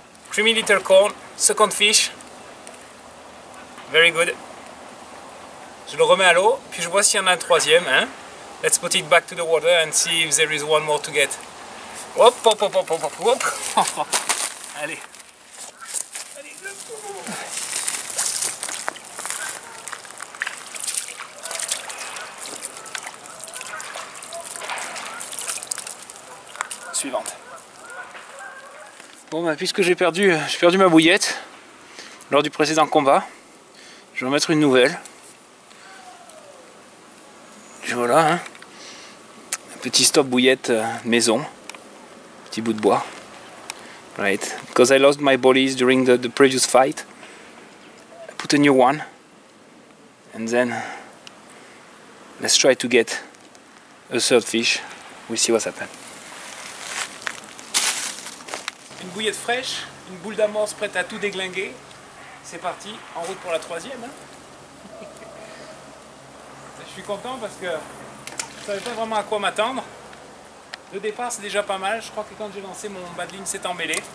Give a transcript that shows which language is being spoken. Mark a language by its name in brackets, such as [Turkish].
[English] Creamy little corn, second fish. Very good. [French] Je le remets à l'eau, puis je vois s'il y en a un troisième. Hein. [English] Let's put it back to the water and see if there is one more to get. [French] Hop, hop, hop, hop, hop, hop, hop. Allez. Allez. Suivante. Bon, bah, puisque j'ai perdu ma bouillette lors du précédent combat, je vais en mettre une nouvelle. Et voilà, hein. Un petit stop bouillette maison, petit bout de bois. right? [English] Because I lost my bollies during the previous fight. I put a new one, and then let's try to get a third fish. We'll see what's happened. [French] Une bouillette fraîche, une boule d'amorce prête à tout déglinguer. C'est parti, en route pour la troisième. Hein. Je suis content parce que je ne savais pas vraiment à quoi m'attendre. Le départ c'est déjà pas mal. Je crois que quand j'ai lancé mon bas de ligne s'est emmêlé.